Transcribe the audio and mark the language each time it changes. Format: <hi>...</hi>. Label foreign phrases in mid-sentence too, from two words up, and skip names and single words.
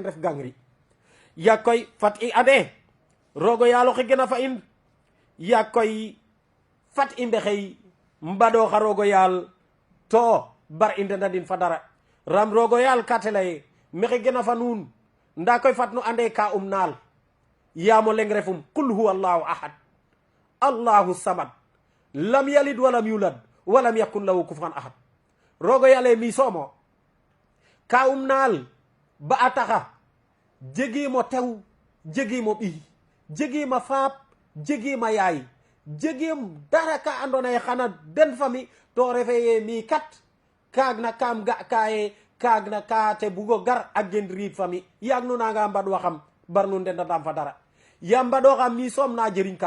<srr>ref gangri yaag koy fat i ande rogo yaal oxe gena fa in yaag koy fat i mbexey mbaɗoxa rogo yaal to bar i ndendadin fa dara ram rogo yaal ka te leye mexe gena fa nuun nda koy fat nu ande ka naal yaamo leng refum</srr> <ar>قل هو الله أحد الله الصمد لم يلد ولم يولد ولم يكن له كفوا أحد</ar> <srr>rogo yale mi somo ka naal ba a taxa jegimo tew jegimo ɓiy jegima faap jegima yaay jegim dara ka andona ye xana den fami to refe ye mi kat kaag na kam ga kaye kaag na ka te bugo gar a gen riid fami yaag nu nanga mbad waxam bar nu ndendandam fa dara ya mbaɗoxam mi soom na jeriñ ka</srr>